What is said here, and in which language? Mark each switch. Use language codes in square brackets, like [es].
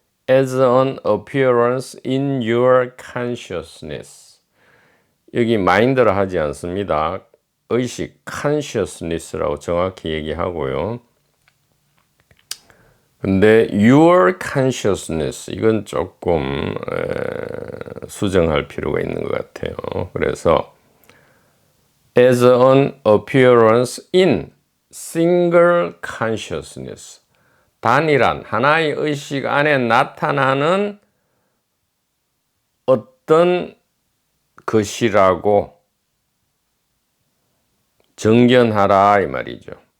[en] As an appearance in your consciousness. [ko] 여기 마인드를 하지 않습니다. 의식, consciousness라고 정확히 얘기하고요. 근데 [en] your consciousness [ko] 이건 조금 수정할 필요가 있는 것 같아요. 그래서 [en] as an appearance in single consciousness. [ko] 단일한 하나의 의식 안에 나타나는 어떤 것이라고 정견하라 이 말이죠.